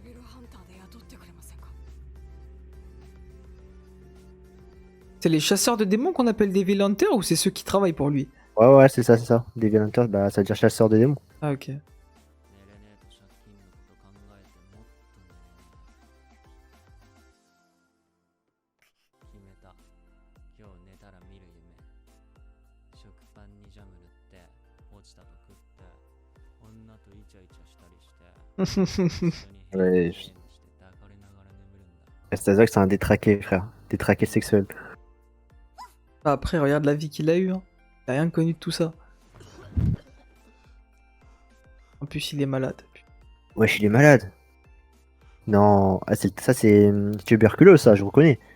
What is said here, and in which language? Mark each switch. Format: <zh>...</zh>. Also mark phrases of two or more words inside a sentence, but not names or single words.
<ja>ハンターで雇ってくれませんか？</ja> <fr>C'est les chasseurs de démons qu'on appelle des</fr> <en>Devil Hunters</en> <fr>ou c'est ceux qui travaillent pour lui? Ouais, ouais, c'est ça, c'est ça.</fr> <en>Devil Hunter,</en> <fr>bah, ça veut dire chasseur de démons. Ah, ok.</fr> <ja>寝れねえと借金のこと考えてもっと寝れない決めた。今日寝たら見る夢。食パンにジャム塗って落ちたと食って女とイチャイチャしたりして一緒に部屋でゲームして抱かれながら眠るんだ。</ja> <fr>C'est-à-dire que c'est un détraqué, frère. Détraqué sexuel. Après, regarde la vie qu'il a eue. Hein. Il a rien connu de tout ça. En plus, il est malade. Wesh, il est malade. Non, ah, ça c'est tuberculeux, ça, je reconnais.</fr>